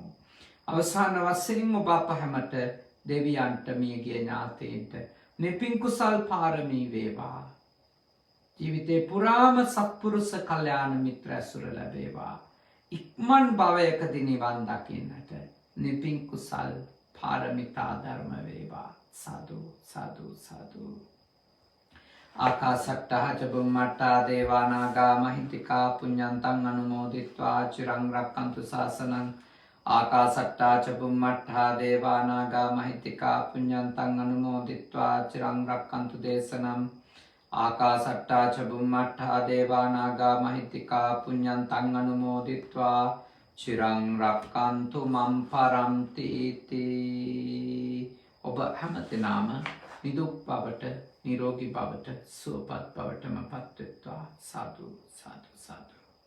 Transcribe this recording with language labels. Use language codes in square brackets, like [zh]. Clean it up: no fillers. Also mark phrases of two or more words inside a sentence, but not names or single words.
[si] අවසාන වශයෙන් ඔබ අප හැමට දෙවියන්ට මියගිය ඥාතීන්ට මේ පින් කුසල් පාරමී වේවා. ජීවිතේ පුරාම සත්පුරුෂ කල්යාණ මිත්‍ර ඇසුර ලැබේවා. ඉක්මන් භවයකදී නිවන් දකින්නට මේ පින් කුසල් පාරමිතා ධර්ම වේවා. සාදු සාදු සාදු. [pi] ආකාසට්ටා ච බුම්මට්ටා දේවා නාග මහිත්‍තිකා පුඤ්ඤන්තං අනුමෝදිත්වා චිරං රක්ඛන්තු ශාසනං. ආකාසට්ටා ච බුම්මට්ටා දේවා නාග මහිත්‍තිකා පුඤ්ඤන්තං අනුමෝදිත්වා චිරං රක්ඛන්තු දේශනං. ආකාසට්ටා ච බුම්මට්ටා දේවා නාග මහිත්‍තිකා පුඤ්ඤන්තං අනුමෝදිත්වා චිරං රක්ඛන්තු මම් පරන්ති තී. [si] ඔබ හැමදෙනාම නිදුක් බවට, නිරෝගී බවට, සුවපත් බවටම පත් වෙත්වා. සාදු සාදු සාදු.